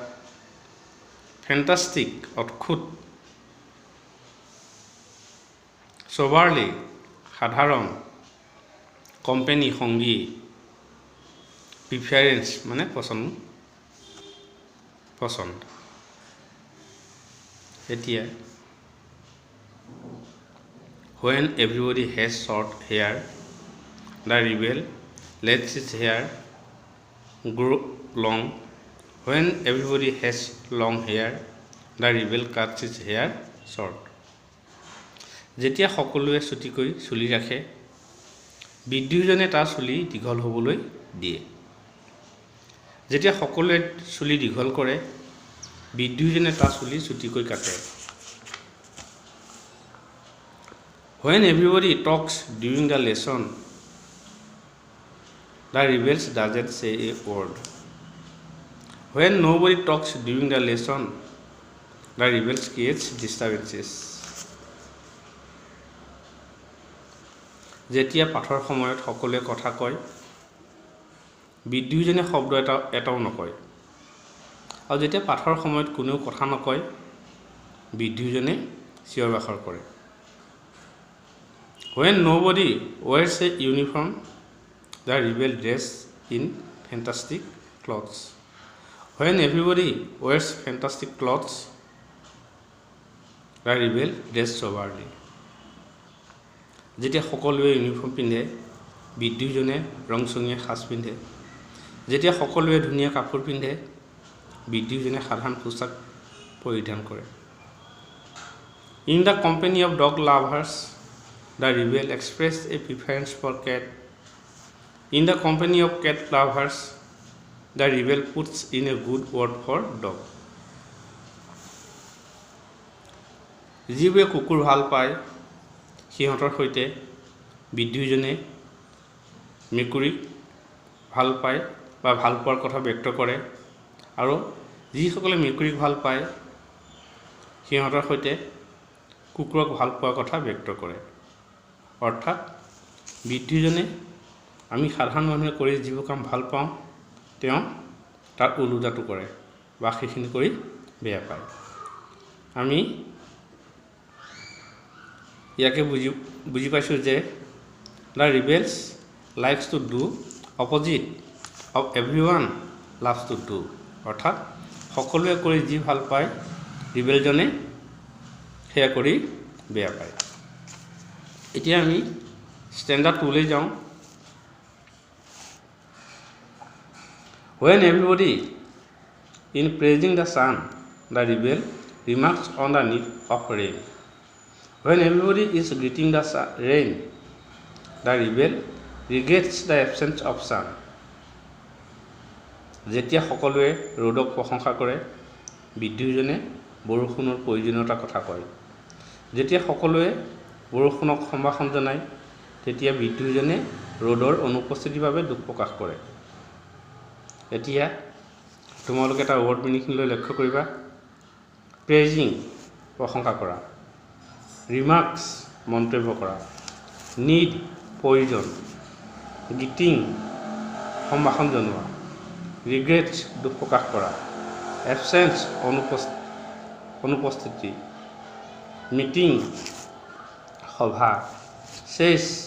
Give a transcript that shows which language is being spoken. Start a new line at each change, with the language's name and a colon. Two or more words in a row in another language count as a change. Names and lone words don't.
Assamese: ফেণ্টাষ্টিক, অদ্ভুত। সোবাৰলি, সাধাৰণ। কোম্পানী, সংগী। প্ৰিফাৰেন্স মানে পচন্দ।
English: এতিয়া when everybody has short hair, the rebel lets his hair grow long. When everybody has long hair, the rebel cuts his hair short.
Assamese: যেতিয়া সকলোৱে চুটিকৈ চুলি ৰাখে, বিদ্ৰোহীজনে তাৰ চুলি দীঘল হ'বলৈ দিয়ে। যেতিয়া সকলোৱে চুলি দীঘল কৰে, বিদ্ৰোহীজনে তাৰ চুলি চুটিকৈ কাটে।
English: When everybody talks during the lesson, the rebel doesn't say a word. When nobody talks during the lesson, the rebel creates disturbances.
Assamese: যেতিয়া পাঠৰ সময়ত সকলোৱে কথা কয় বিদ্ৰোহীজনে শব্দ এটাও নকয় আৰু যেতিয়া পাঠৰ সময়ত কোনেও কথা নকয় বিদ্ৰোহীজনে চিঞৰ বাখৰ কৰে
English: When nobody wears a uniform the rebel dress in fantastic clothes When everybody wears fantastic clothes the rebel dress soberly
Assamese: যেতিয়া সকলোৱে ইউনিফৰ্ম পিন্ধে বিদ্ৰোহীজনে ৰংচঙীয়া সাজ পিন্ধে যেতিয়া সকলোৱে ধুনীয়া কাপোৰ পিন্ধে বিদ্ৰোহীজনে সাধাৰণ পোছাক পৰিধান কৰে
English: In the company of dog lovers the rebel expressed a preference for cat In the company of cat lovers the rebel puts in a good word for dog
Assamese: যিবোৰে কুকুৰ ভাল পায় সিহঁতৰ সৈতে বিদ্ৰোহীজনে মেকুৰীক ভাল পায় বা ভাল পোৱাৰ কথা ব্যক্ত কৰে আৰু যিসকলে মেকুৰীক ভাল পায় সিহঁতৰ সৈতে কুকুৰক ভাল পোৱাৰ কথা ব্যক্ত কৰে অৰ্থাৎ বিদ্ৰোহীজনে আমি সাধাৰণ মানুহে কৰি যিবোৰ কাম ভাল পাওঁ তেওঁ তাৰ ওলোটাটো কৰে বা সেইখিনি কৰি বেয়া পায় আমি ইয়াকে বুজি পাইছোঁ যে
English: the rebels likes to do opposite of everyone loves to do
Assamese: অৰ্থাৎ সকলোৱে কৰি যি ভাল পায় ৰিবেলজনে সেয়া কৰি বেয়া পায় এতিয়া আমি ষ্টেণ্ডাৰ্ড 2 লৈ যাওঁ
English: When everybody in praising the sun the rebel remarks on the need of rain When everybody is greeting the rain, the rebel regrets the absence of sun.
Assamese: যেতিয়া সকলোৱে ৰ'দক প্ৰশংসা কৰে বিদ্ৰোহীজনে বৰষুণৰ প্ৰয়োজনীয়তাৰ কথা কয় যেতিয়া সকলোৱে বৰষুণক সম্ভাষণ জনায় তেতিয়া বিদ্ৰোহীজনে ৰ'দৰ অনুপস্থিতিৰ বাবে দুখ প্ৰকাশ কৰে এতিয়া তোমালোকে এটা
English: word meaningলৈ
Assamese: লক্ষ্য কৰিবা প্ৰেজিং প্ৰশংসা কৰা ৰিমাৰ্কছ মন্তব্য কৰা নিড প্ৰয়োজন গ্ৰিটিং সম্ভাষণ জনোৱা ৰিগ্ৰেটছ দুখ প্ৰকাশ কৰা এবচেঞ্চ অনুপস্থিতি মিটিং সভা চেছ